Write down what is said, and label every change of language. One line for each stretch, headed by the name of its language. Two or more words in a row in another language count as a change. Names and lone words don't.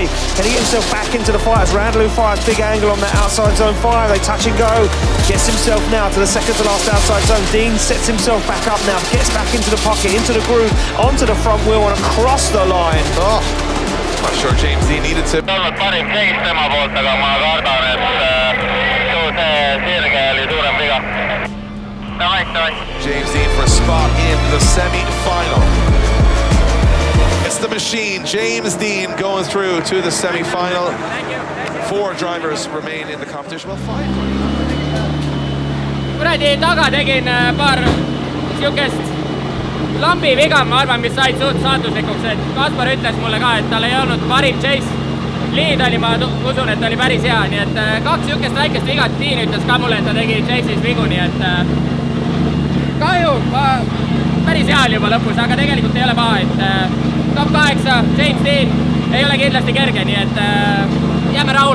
English: Can he get himself back into the fight as Randalou fires big angle on that outside zone fire. They touch and go. Gets himself now to the second to last outside zone. Dean sets himself back up now. Gets back into the pocket, into the groove, onto the front wheel and across the line. Oh, not sure James Dean needed to.
Estonian: Olnud parim seis tema poolt, aga ma kardan, et sirge oli suurem viga. Davai.
English: James Dean for a spot in the semi-final. It's the machine. James Dean going through to the semi-final. 4 drivers remain in the competition. Well, 5.
Estonian: Kuradi taga tegin paar siukest lambi viga, ma arvan, mis said suht saatuslikuks, et Kaspar ütles mulle ka, et tal ei olnud parim chase. Liid oli, ma usun, et oli päris hea, nii et 2 siukest väikest vigat. Dean ütles ka mulle, et ta tegi chase'is vigu, nii et kahju, päris hea oli juba lõpus, aga tegelikult ei ole paha, et top 8, James Dean ei ole kindlasti kerge, nii et jääme rahule.